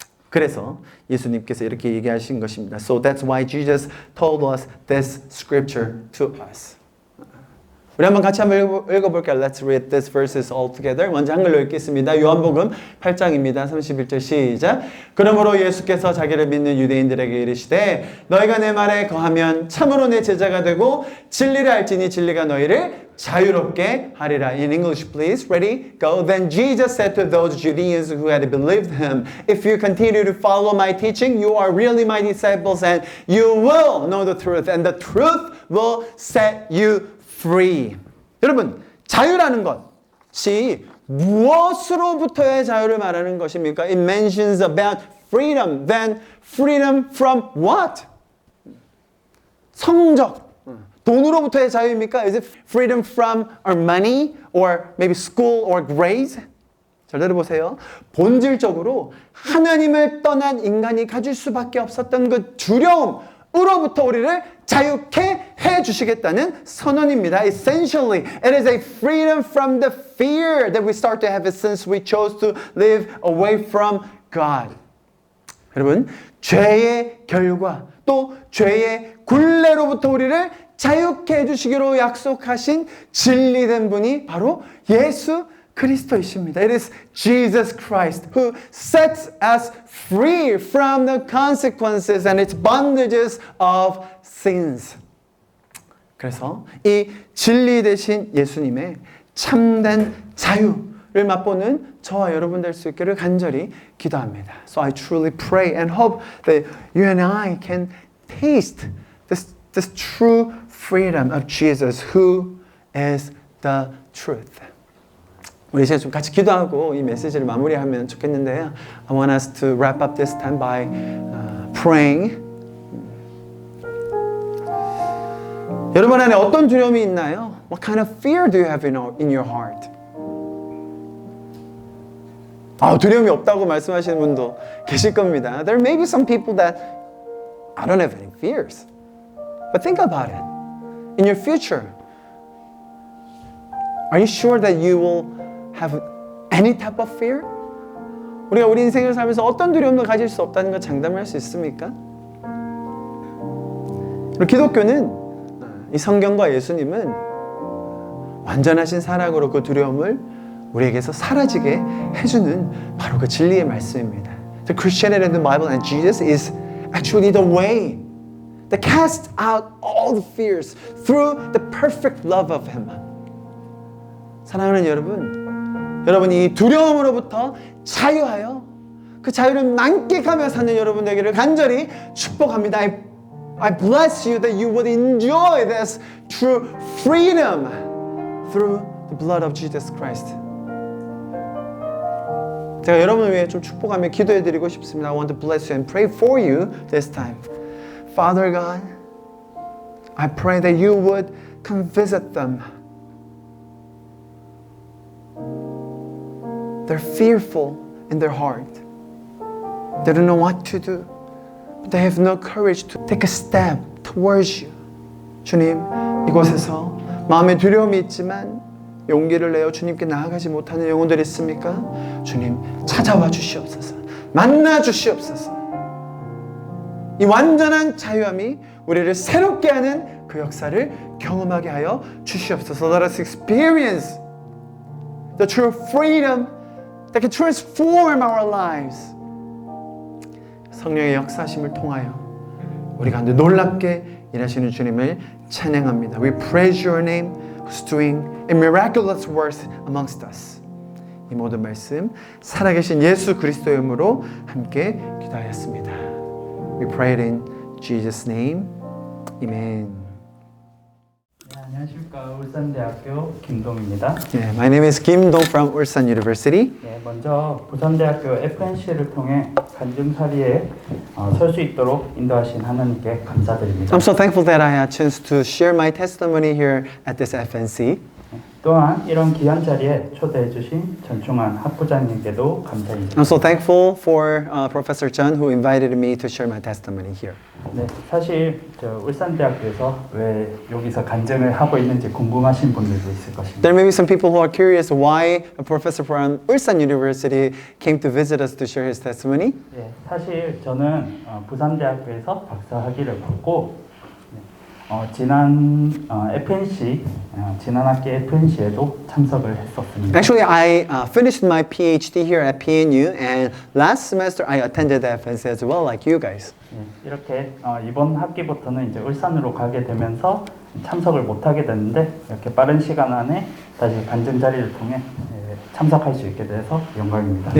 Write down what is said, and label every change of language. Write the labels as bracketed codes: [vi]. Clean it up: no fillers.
[ko] 그래서 예수님께서 이렇게 얘기하신 것입니다. [en] So that's why Jesus told us this scripture to us. [ko] 우리 한번 같이 한번 읽어볼게요. [en] Let's read these verses all together. [ko] 먼저 한글로 읽겠습니다. 요한복음 8장입니다. 31절 시작. 그러므로 예수께서 자기를 믿는 유대인들에게 이르시되 너희가 내 말에 거하면 참으로 내 제자가 되고 진리를 알지니 진리가 너희를 자유롭게 하리라. [en] In English, please. Ready? Go. Then Jesus said to those Judeans who had believed him, if you continue to follow my teaching, you are really my disciples and you will know the truth and the truth will set you free. [ko] 여러분, 자유라는 것이 무엇으로부터의 자유를 말하는 것입니까? [en] It mentions about freedom. Then freedom from what? 성적. [ko] 돈으로부터의 자유입니까? [en] Is it freedom from our money or maybe school or grades? [ko] 잘 들어보세요. 본질적으로 하나님을 떠난 인간이 가질 수밖에 없었던 그 두려움으로부터 우리를 자유케 해주시겠다는 선언입니다. [en] Essentially, it is a freedom from the fear that we start to have since we chose to live away from God. [ko] 여러분, 죄의 결과 또 죄의 굴레로부터 우리를 자유케 해주시기로 약속하신 진리된 분이 바로 예수 그리스도이십니다. [en] It is Jesus Christ who sets us free from the consequences and its bondages of sins. [ko] 그래서 이 진리 되신 예수님의 참된 자유를 맛보는 저와 여러분 될 수 있기를 간절히 기도합니다. [en] So I truly pray and hope that you and I can taste this true freedom of Jesus who is the truth. [ko] 우리 이제 좀 같이 기도하고 이 메시지를 마무리하면 좋겠는데요. [en] I want us to wrap up this time by praying. [ko] 여러분 안에 어떤 두려움이 있나요? [en] What kind of fear do you have in your heart? [ko] 두려움이 없다고 말씀하시는 분도 계실 겁니다. [en] There may be some people that I don't have any fears. But think about it. In your future, are you sure that you will have any type of fear? [ko] 우리가 우리 인생을 살면서 어떤 두려움도 가질 수 없다는 걸 장담할 수 있습니까? 기독교는 이 성경과 예수님은 완전하신 사랑으로 그 두려움을 우리에게서 사라지게 해주는 바로 그 진리의 말씀입니다. [en] The Christianity and the Bible and Jesus is actually the way that casts out all the fears through the perfect love of Him. [ko] 사랑하는 여러분이 이 두려움으로부터 자유하여 그 자유를 만끽하며 사는 여러분 되기를 간절히 축복합니다. [en] I bless you that you would enjoy this true freedom through the blood of Jesus Christ. [ko] 제가 여러분을 위해 좀 축복하며 기도해드리고 싶습니다. [en] I want to bless you and pray for you this time. Father God, I pray that you would come visit them. They're fearful in their heart. They don't know what to do. But they have no courage to take a step towards you. [ko] 주님, 이곳에서 마음에 두려움이 있지만 용기를 내어 주님께 나아가지 못하는 영혼들이 있습니까? 주님, 찾아와 주시옵소서. 만나 주시옵소서. 이 완전한 자유함이 우리를 새롭게 하는 그 역사를 경험하게 하여 주시옵소서. [en] Let us experience the true freedom that can transform our lives. [ko] 성령의 역사심을 통하여 우리 가운데 놀랍게 일하시는 주님을 찬양합니다. [en] We praise your name who's doing a miraculous work amongst us. [ko] 이 모든 말씀 살아계신 예수 그리스도의 이름으로 함께 기도하였습니다. [en] We pray it in Jesus' name. Amen. [ko] 네, 안녕하십니까. 울산대학교 김동입니다. [en] Yeah, my name is Kim Dong from Ulsan University. [ko] 네, 먼저 부산대학교 FNC를 통해 간증사리에 설 수 있도록 인도하신 하나님께 감사드립니다. [en] I'm so thankful that I had a chance to share my testimony here at this FNC. [ko] 또한 이런 귀한 자리에 초대해 주신 전충환 학부장님께도 감사드립니다. [en] I'm so thankful for Professor Chun who invited me to share my testimony here. [ko] 네, 사실 저 울산대학교에서 왜 여기서 간증을 하고 있는지 궁금하신 분들도 있을 것입니다. [en] There may be some people who are curious why a professor from Ulsan University came to visit us to share his testimony. [ko] 네, 사실 저는 부산대학교에서 박사학위를 받고 지난 FNC 지난 학기 FNC에도 참석을 했었습니다. [en] Actually, I finished my PhD here at PNU, and last semester I attended the FNC as well, like you guys. [ko] 이렇게 이번 학기부터는 이제 울산으로 가게 되면서 참석을 못하게 됐는데 이렇게 빠른 시간 안에 다시 간증 자리를 통해 참석할 수 있게 돼서 영광입니다.